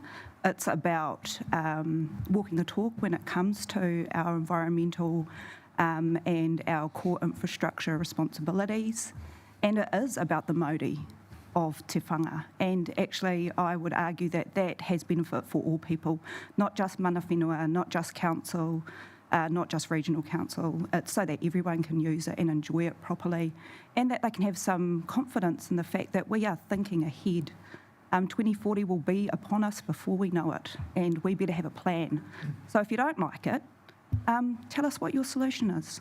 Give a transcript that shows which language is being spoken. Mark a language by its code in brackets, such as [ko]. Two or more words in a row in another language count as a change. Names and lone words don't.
[en] It's about walking the talk when it comes to our environmental and our core infrastructure responsibilities. And it is about the mauri of Te Whanga. And actually, I would argue that that has benefit for all people, not just [mi] mana whenua, [en] not just council, not just regional council. It's so that everyone can use it and enjoy it properly, and that they can have some confidence in the fact that we are thinking ahead. 2040 will be upon us before we know it, and we better have a plan. So if you don't like it, tell us what your solution is.